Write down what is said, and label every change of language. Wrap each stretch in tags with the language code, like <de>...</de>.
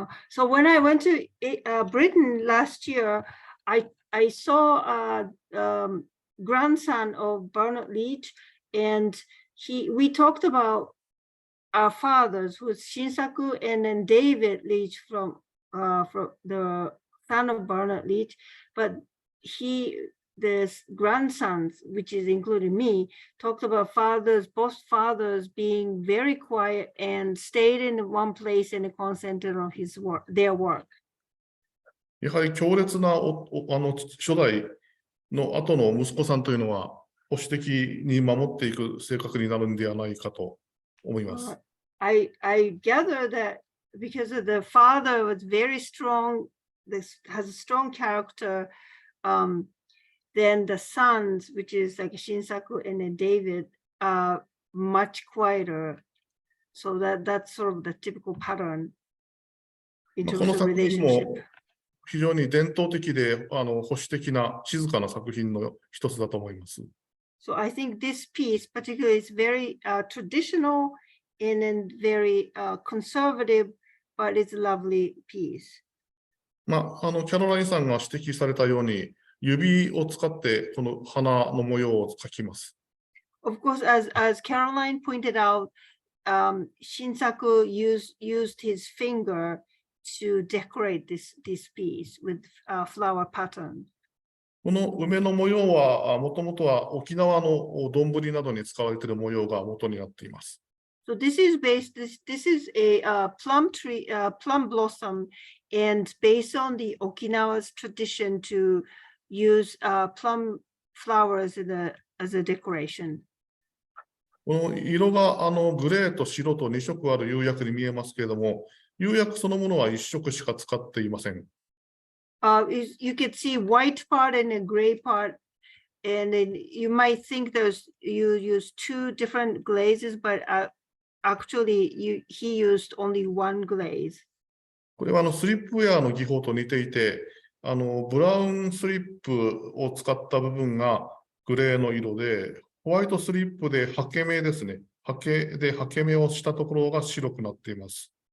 <en>So when I went to Britain last year, I saw a grandson of Bernard Leach, and we talked about our fathers, who is Shinsaku, and then David Leach from the son of Bernard Leach, but the grandsons, which is including me, talked about both fathers being very quiet and stayed in one place and concentrated on their work.</en> <ja>やはり強烈な初代の後の息子さんというのは保守的に守っていく性格になるんではないかと思います。</ja> <en>I gather that because of the father was very strong, has a strong character, then the sons, which is like Shinsaku and then David, are much quieter. So that's sort of the typical pattern in terms of relationship.</en> <ja>非常に伝統的で保守的な静かな作品の一つだと思います。</ja> <en>So I think this piece particularly is very traditional and then very conservative, but it's a lovely piece.</en> <ja>キャロラインさんが指摘されたように、指を使ってこの花の模様を描きます。</ja> <en>Of course, as Caroline pointed out, Shinsaku used his finger to decorate this piece with flower pattern.</en> <ja>この梅の模様はもともとは沖縄の丼などに使われている模様が元になっています。</ja> <en>So this is a plum tree, plum blossom, and based on the Okinawa's tradition to use plum flowers as a decoration.</en> <ja>この色がグレーと白と2色ある釉薬に見えますけれども、釉薬そのものは1色しか使っていません。</ja> <en>You could see white part and a gray part, and then you might think you use two different glazes, but actually he used only one glaze.</en> <ja>これはスリップウェアの技法と似ていて、ブラウンスリップを使った部分がグレーの色で、ホワイトスリップで刷毛目ですね。刷毛目をしたところが白くなっています。</ja>